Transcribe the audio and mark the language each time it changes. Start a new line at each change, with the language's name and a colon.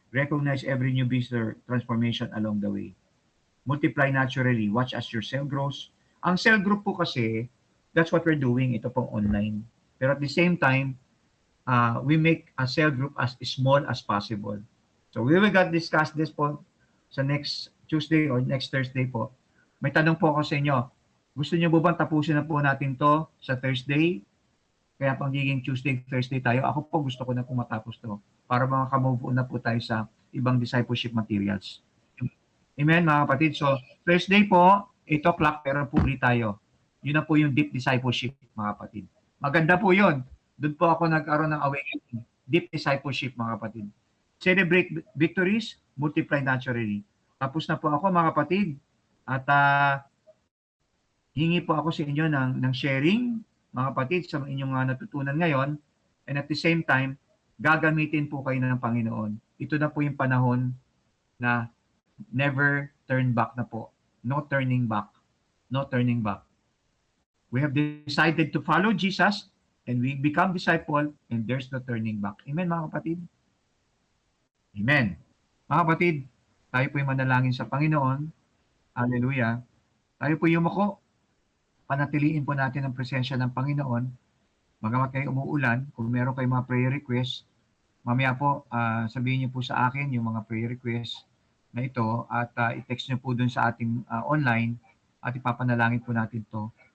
English: Recognize every new visitor transformation along the way. Multiply naturally. Watch as your cell grows.
Filipino: Ang cell group po kasi,
English: that's what we're doing.
Filipino: Ito pong online. Pero
English: at the same time, we make a cell group as small as possible. So we will discuss this
Filipino: po sa
English: next Tuesday or next Thursday po.
Filipino: May tanong po ako sa inyo. Gusto niyo po bang tapusin na po natin to sa Thursday? Kaya pagiging Tuesday, Thursday tayo. Ako po gusto ko na po matapos to para maka-move on na po tayo sa ibang discipleship materials. Amen, mga kapatid. So Thursday po, 8 o'clock, pero puli tayo. Yun na po yung deep discipleship, mga kapatid. Maganda po yun. Doon po ako nagkaroon ng awakening. Deep discipleship, mga kapatid.
English: Celebrate victories, multiply naturally.
Filipino: Tapos na po ako, mga kapatid. At hingi po ako sa inyo ng sharing, mga kapatid, sa inyong natutunan ngayon.
English: And at the same time,
Filipino: gagamitin po kayo ng Panginoon. Ito na po yung panahon na
English: never turn back na po. No turning back. No turning back. We have decided to follow Jesus and we become disciple, and there's no turning back.
Filipino: Amen, mga kapatid? Amen. Mga kapatid, tayo po yung manalangin sa Panginoon. Hallelujah. Tayo po yumako. Panatiliin po natin ang presensya ng Panginoon Bagamat kayo umuulan, kung meron kayong mga prayer request, mamaya po, sabihin niyo po sa akin yung mga prayer request na ito at i-text niyo po dun sa ating online at ipapanalangin po natin to.